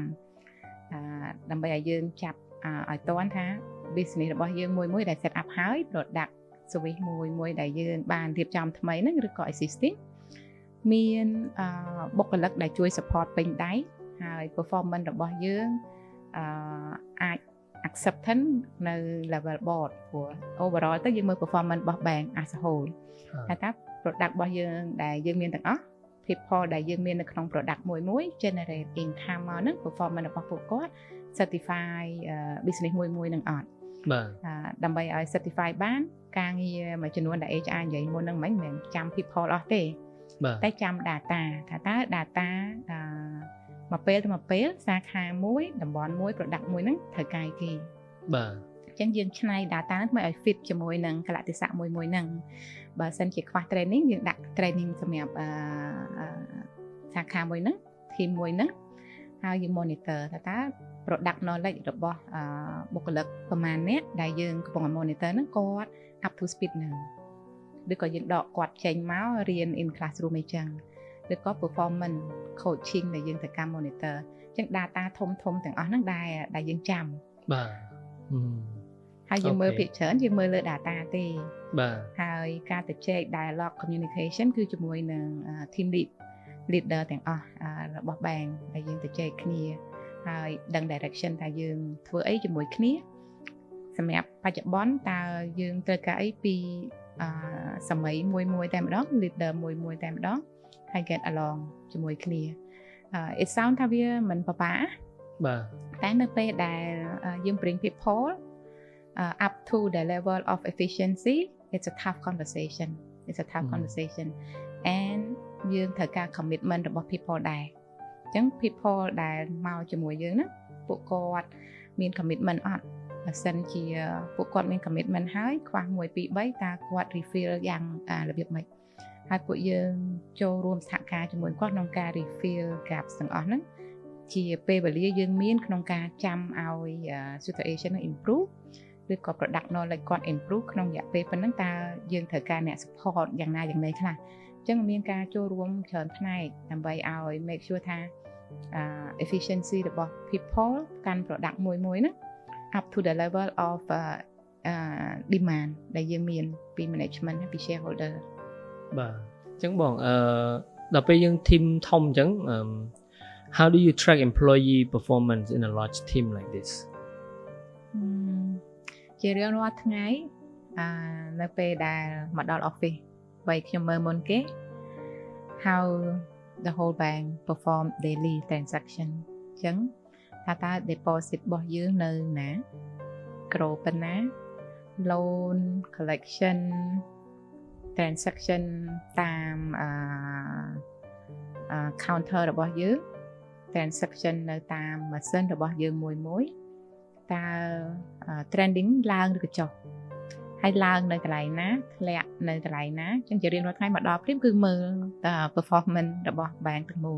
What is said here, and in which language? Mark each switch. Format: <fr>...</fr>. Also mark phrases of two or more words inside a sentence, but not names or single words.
<km>ដើម្បីឲ្យយើងចាប់ឲ្យទាន់ថា business របស់យើងមួយដែល</km> <en>set up</en> <km>ហើយ</km> <en>product service</en> <km>មួយដែលយើងបាន រៀបចំថ្មីហ្នឹងឬក៏ existing មានបុគ្គលិកដែលជួយ support ពេញដៃហើយ performance របស់យើងអាច acceptance នៅ</km> <en>level board</en> <km>ព្រោះ overall ទៅយើងមើល performance របស់</km> <en>bank as a whole</en> <km>ថាតើ product របស់យើងដែលយើងមានទាំងអស់ people ដែលយើងមាននៅក្នុង product មួយ</km> <en>generate income</en> <km>មកហ្នឹង performance របស់ពួកគាត់</km> <en>certify business</en> <km>មួយនឹងអត់ បាទ ដើម្បីឲ្យ certify បានការងារមួយចំនួនដែល HR និយាយមុនហ្នឹងមិនមែនចាំ people អស់ទេតែចាំ data ថាតើ data មួយពេលទៅមួយពេលសាខាមួយតំបន់មួយ product មួយហ្នឹងត្រូវកាយគេ បាទ អញ្ចឹងយើងឆ្នៃ data ហ្នឹងមកឲ្យ fit ជាមួយនឹងកលៈទេសៈមួយហ្នឹងបើសិនជាខ្វះ training យើងដាក់ training សម្រាប់សាខាមួយហ្នឹង team មួយហ្នឹងហើយយើង monitor ថាតើ</km> <en>product knowledge</en> <km>របស់បុគ្គលិកប្រមាណអ្នកដែលយើងកំពុង monitor ហ្នឹងគាត់</km> <en>up to speed</en> <km>ហ្នឹងឬក៏យើងដកគាត់ចេញមករៀន</km> <en>in classroom</en> <km>អីចឹងឬក៏</km> <en>performance coaching</en> <km>ដែលយើងត្រូវការ monitor អញ្ចឹង data ធំទាំងអស់ហ្នឹងដែលយើងចាំ បាទ ហើយយើងមើលភាគច្រើនយើងមើលលើ data ទេ បាទ ហើយការទៅជែក</km> <en>dialogue communication</en> <km>គឺជាមួយនឹង</km> <en>team leader</en> <km>ទាំងអស់របស់ bank ដែលយើងទៅជែកគ្នាហើយដឹង direction ថាយើងធ្វើអីជាមួយគ្នាសម្រាប់បច្ចុប្បន្នតើយើងត្រូវការអីពីសម័យមួយតែម្ដង leader មួយតែម្ដងហើយ</km> <en>get along</en> <km>ជាមួយគ្នា</km> <en>it sound</en> <km>ថាវាមិនពិបាក បាទ តែនៅពេលដែលយើង</km> <en>bring people up to the level of efficiency it's a tough conversation and</en> <km>យើងត្រូវការ commitment របស់ people ដែរអញ្ចឹង people ដែលមកជាមួយយើងណា ពួកគាត់មាន commitment អត់បើសិនជាពួកគាត់មាន commitment ហើយខ្វះ1 2 3តើគាត់ refill យ៉ាងរបៀបម៉េចហើយពួកយើងចូល រួមសហការជាមួយគាត់ក្នុងការ</km> <en>refill gaps</en> <km>ទាំងអស់ហ្នឹងជាពេលវេលាយើងមានក្នុងការចាំឲ្យ</km> <en>situation improve</en> <km>ឬក៏</km> <en>product knowledge</en> <km>គាត់ improve ក្នុងរយៈពេលប៉ុណ្ណឹងតើយើងត្រូវការអ្នក support យ៉ាងណាយ៉ាងណីខ្លះអញ្ចឹងមានការចូលរួមច្រើនផ្នែកដើម្បីឲ្យ</km> <en>make sure</en> <km>ថាefficiency របស់ people កាន់ product មួយហ្នឹង</km> <en>up to the level of demand</en> <km>ដែលយើងមានពី management ហើយពី shareholder បាទអញ្ចឹងបងដល់ពេលយើង</km> <en>team</en> <km>ធំអញ្ចឹង</km> <en>how do you track employee performance in a large team like this</en> <km>ជារៀងរាល់ថ្ងៃនៅពេលដែលមកដល់ office បើខ្ញុំមើលមុនគេ</km> <en>how the whole bank perform daily transaction</en> <km>អញ្ចឹងថាតើ deposit របស់យើងនៅណា grow ប៉ុណ្ណា</km> <en>loan collection transaction</en> <km>តាម counter របស់យើង transaction នៅតាមម៉ាស៊ីនរបស់យើងមួយតើ trending ឡើងឬក៏ចុះហើយឡើងនៅកន្លែងណាធ្លាក់នៅកន្លែងណាអញ្ចឹងជារៀងរាល់ថ្ងៃមកដល់ព្រាមគឺមើលតើ performance របស់ bank ទាំងមូល</km>